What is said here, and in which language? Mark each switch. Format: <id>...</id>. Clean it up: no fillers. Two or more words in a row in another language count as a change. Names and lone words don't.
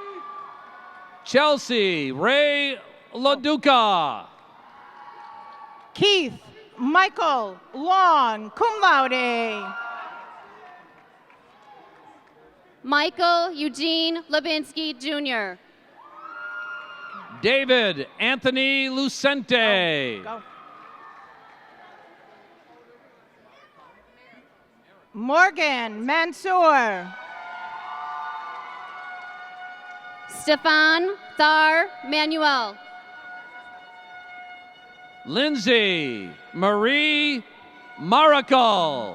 <en>Chelsea Ray LaDuca. Keith Michael Long,</en> <la>cum laude.</la> <en>Michael Eugene Lubinsky Jr. David Anthony Lucente. Go. Morgan Mansour. Stefan Thar Manuel. Lindsay Marie Maracle.</en>